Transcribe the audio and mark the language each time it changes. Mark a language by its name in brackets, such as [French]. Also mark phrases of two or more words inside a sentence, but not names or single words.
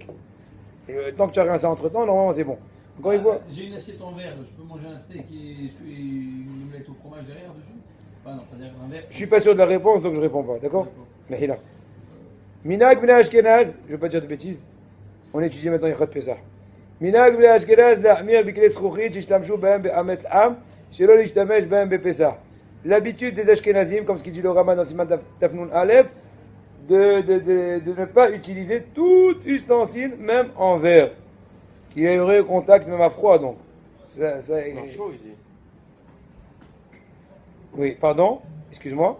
[French] Et tant que tu as rincé entre temps, normalement c'est bon. Encore une fois. J'ai une assiette en verre, je peux manger un steak et une omelette au fromage derrière dessus? Enfin non, pas derrière un verre. Je suis pas sûr de la réponse, donc je réponds pas, d'accord? Mais là. [Hebrew] מנהג בני אשכנז, [French] je veux pas dire de bêtises. On étudie maintenant [Hebrew] הלכות פסח. מנהג בני אשכנז להחמיר בכלי זכוכית שהשתמשו בהם באמץ עם, שלא להשתמש בהם בפסח. [French] L'habitude des Ashkenazim, comme ce qu'il dit le Rama dans [Hebrew] סימן תנ״א, [French] de ne pas utiliser tout ustensile, même en verre, qui aurait contact même à froid, donc. Non, chaud, il dit. Oui, pardon, excuse-moi.